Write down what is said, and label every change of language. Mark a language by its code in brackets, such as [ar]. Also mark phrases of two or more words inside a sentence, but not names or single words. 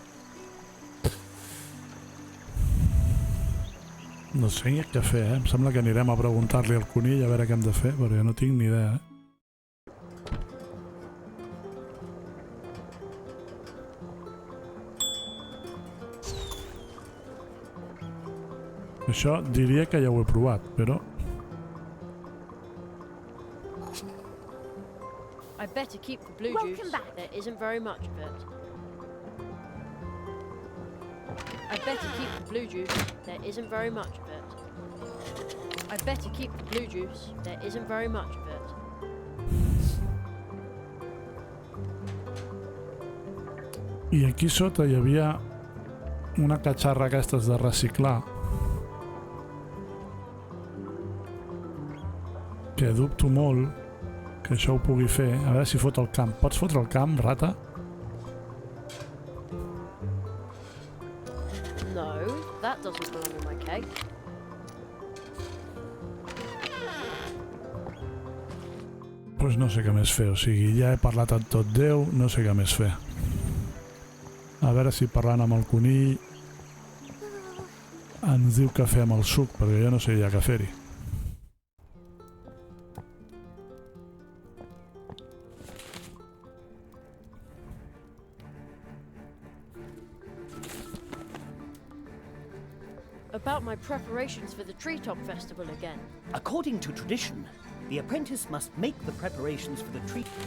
[ca] No sé què fer, Em sembla que anirem a preguntar-li al conill a veure què hem de fer, perquè no tinc ni idea, Això diria que ja ho he provat, però... [en] I better keep the blue Welcome juice. back. There isn't very much of it. I better keep the blue juice. There isn't very much of it. I better keep the blue juice. There isn't very much of it. [ca] I aquí sota hi havia una catxarra aquestes de reciclar que dubto molt que això ho pugui fer. A veure si fot el camp. Pots fotre el camp, rata? [en] No, that doesn't belong in my cake. [ca] Doncs no sé què més fer, o sigui, ja he parlat amb tot Déu, no sé què més fer. A veure si parlant amb el conill ens diu què fer amb el suc, perquè jo no sé ja què fer-hi. [en] About my preparations for the treetop festival again. According to tradition, the apprentice must make the preparations for the tree.